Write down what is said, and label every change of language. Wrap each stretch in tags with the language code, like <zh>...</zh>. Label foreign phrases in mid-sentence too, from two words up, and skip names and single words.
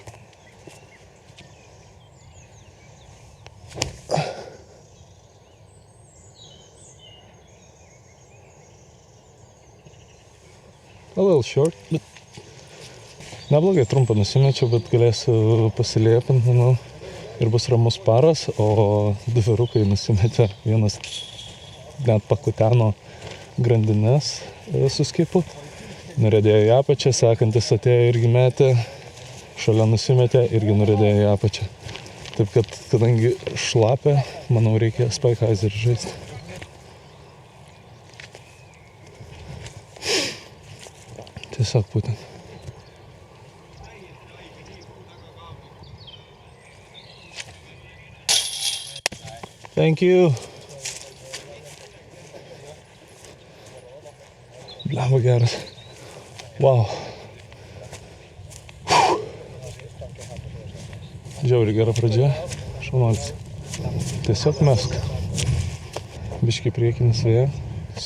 <en>A little short,</en> <lt>bet neblogai trumpą nusimečiau, bet galėsiu pasiliepinti, manau, ir bus ramus paras, o du vyrukai nusimetė, vienas net pakuteno grandines su skipu, nuredėjo į apačią, sekantis atėjo irgi metė, šalia nusimetė, irgi nuredėjo į apačią. Taip kad, kadangi šlapia, manau, reikia Spikeheiserį žaisti. Tiesiog būtent.</lt> <en>Thank you.</en> <lt>Blemba geras. Wow. Žiauriai gera pradžia. Šaunuolis. Tiesiog mesk. Biškai priekinis vėjas.</lt>